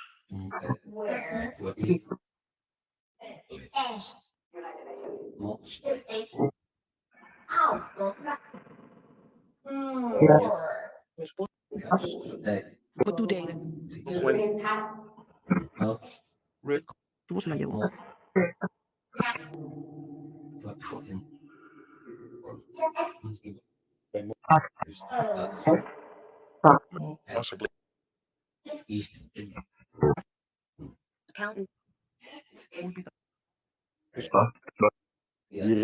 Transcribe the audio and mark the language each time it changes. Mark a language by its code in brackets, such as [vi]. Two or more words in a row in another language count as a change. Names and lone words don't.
[nl] Wat doet hij? Rick. [es] Tú se la llevó. [en] Possibly. Accountant. [nl] hier